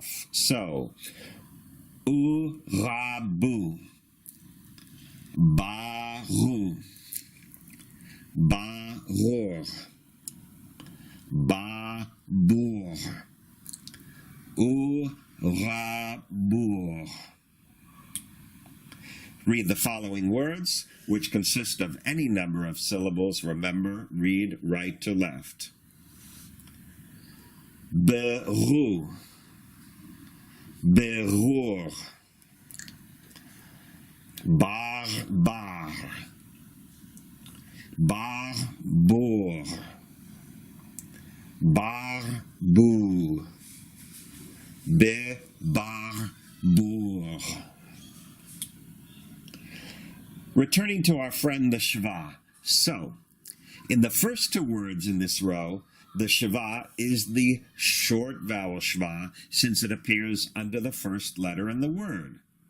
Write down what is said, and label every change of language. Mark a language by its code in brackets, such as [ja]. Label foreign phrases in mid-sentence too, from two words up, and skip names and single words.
[en] So, urabu, baru, barur, babur, urabur. Read the following words, which consist of any number of syllables. Remember, read right to left. Beru, berur, bar, bar, bar, boor, bar, boo, be, bar, boor. Returning to our friend the shva. So, in the first two words in this row, the shva is the short vowel shva since it appears under the first letter in the word.